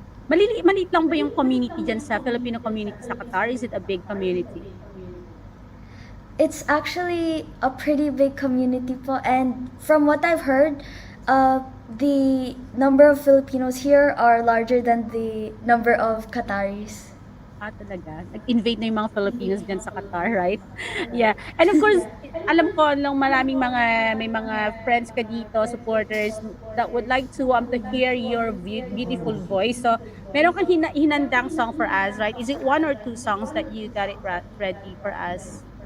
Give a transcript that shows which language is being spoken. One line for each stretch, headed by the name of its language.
Filipino: Maliit lang ba yung community diyan sa Filipino community sa Qatar?
English: Is it a big community? It's actually a pretty big community po, and from what I've heard, the number of Filipinos here are larger than the number of Qataris.
Filipino: Talaga. Nag-invade na yung mga Filipinos dyan sa Qatar,
English: right? Yeah. And of course,
Filipino: alam ko nung may mga friends ka dito,
English: supporters that would like to hear your beautiful voice. So,
Filipino: meron kang hinandang
English: song for us, right? Is it one or two songs that you got it ready for us?